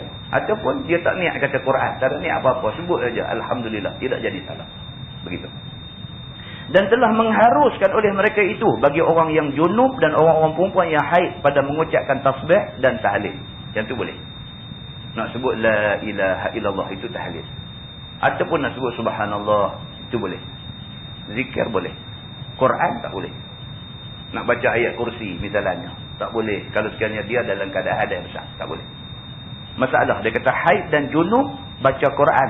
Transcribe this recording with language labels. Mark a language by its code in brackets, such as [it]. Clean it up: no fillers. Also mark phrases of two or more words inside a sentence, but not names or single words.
[ms] Ataupun dia tak niat kata Quran, tak ada niat apa-apa, sebut saja Alhamdulillah, tidak jadi salah. Begitu. Dan telah mengharuskan oleh mereka itu bagi orang yang junub dan orang-orang perempuan yang haid pada mengucapkan tasbih dan tahlil. Yang tu boleh. Nak sebut [ar] لا إله إلا الله [ms] itu tahlil. Ataupun nak sebut subhanallah, itu boleh. Zikir boleh. Quran tak boleh. Nak baca ayat kursi misalnya, tak boleh. Kalau sekiranya dia dalam keadaan hadas besar, tak boleh. Masalah, dia kata haid dan junub baca Quran.